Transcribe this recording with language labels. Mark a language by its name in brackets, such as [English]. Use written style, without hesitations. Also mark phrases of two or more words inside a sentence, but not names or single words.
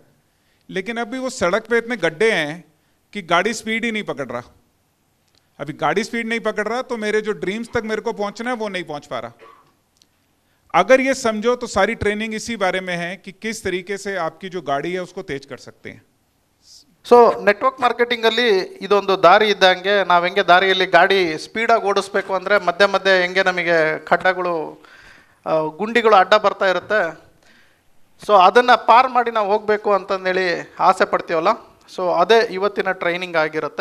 [Hindi] लेकिन अभी वो सड़क पे इतने गड्ढे हैं कि गाड़ी स्पीड ही नहीं पकड़ रहा. अभी गाड़ी स्पीड नहीं पकड़ रहा तो मेरे जो ड्रीम्स तक मेरे को पहुंचना है वो नहीं पहुंच पा रहा. अगर ये समझो तो सारी ट्रेनिंग इसी बारे में है कि किस तरीके से आपकी जो गाड़ी है उसको तेज कर सकते हैं. [Kannada] ಸೊ [English] network marketingalli [Kannada] ಇದೊಂದು ದಾರಿ ಇದ್ದಂಗೆ, ನಾವು ಹೆಂಗೆ ದಾರಿಯಲ್ಲಿ ಗಾಡಿ ಸ್ಪೀಡಾಗಿ ಓಡಿಸ್ಬೇಕು ಅಂದರೆ ಮಧ್ಯೆ ಮಧ್ಯೆ ಹೆಂಗೆ ನಮಗೆ ಖಡ್ಡಗಳು ಗುಂಡಿಗಳು ಅಡ್ಡ ಬರ್ತಾ ಇರುತ್ತೆ. ಸೊ ಅದನ್ನು ಪಾರ್ ಮಾಡಿ ನಾವು ಹೋಗಬೇಕು ಅಂತಂದೇಳಿ ಆಸೆ ಪಡ್ತೀವಲ್ಲ, ಸೊ ಅದೇ ಇವತ್ತಿನ ಟ್ರೈನಿಂಗ್ ಆಗಿರುತ್ತೆ.